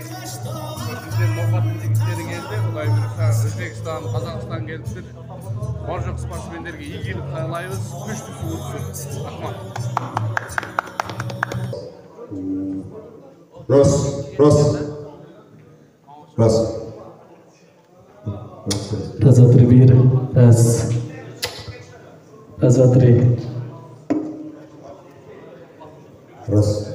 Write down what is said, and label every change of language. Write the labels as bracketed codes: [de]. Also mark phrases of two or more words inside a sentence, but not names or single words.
[kk] Біздер Nokat жігіттері келді, Құдай бұйырса Өзбекстан, Қазақстан келдіктер. Бар жоқ спортсмендерге игілік қалаймыз, күштісі өтсін. Рахмат. [ru] Раз. Раз, два, три, бир. Раз. Раз, два, три. Раз.